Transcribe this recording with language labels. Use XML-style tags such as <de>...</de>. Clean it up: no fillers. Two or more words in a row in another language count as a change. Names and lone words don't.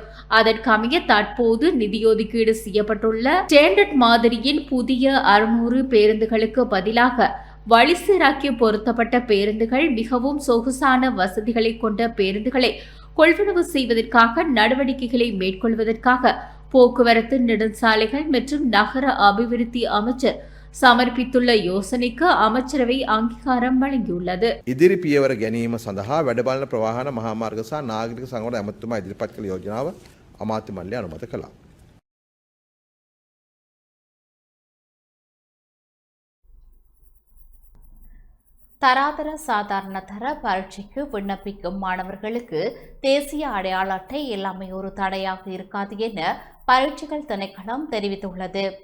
<ta>அதற்கமைய தற்போது நிதி ஒதுக்கீடு செய்யப்பட்டுள்ள ஸ்டாண்டர்ட் மாதிரியின் புதிய 600 பேருந்துகளுக்கு பதிலாக வழி சீராக்கி பொருத்தப்பட்ட பேருந்துகள் மிகவும் சொகுசான வசதிகளை கொண்ட பேருந்துகளை கொள்வனவு செய்வதற்காக நடவடிக்கைகளை மேற்கொள்வதற்காக போக்குவரத்து நெடுஞ்சாலைகள் மற்றும் நகர அபிவிருத்தி அமைச்சர் சமர்ப்பித்துள்ள யோசனைக்கு அமைச்சரவை அங்கீகாரம் வழங்கியுள்ளது.</ta> <si>ඉදිරි පියවර ගැනීම සඳහා වැඩබලන ප්‍රවාහන මහාමාර්ග සහ නාගරික සංවර්ධන ඇමතුමා ඉදිරිපත් කළ යෝජනාව අමාත්‍ය මණ්ඩලය අනුමත කළා.</si> <ta>தராதர சாதாரண தர பரீட்சைக்கு விண்ணப்பிக்கும் மாணவர்களுக்கு தேசிய அடையாள அட்டை எல்லாமே ஒரு தடையாக இருக்காது என பரீட்சைகள் திணைக்களம் தெரிவித்துள்ளது.</ta>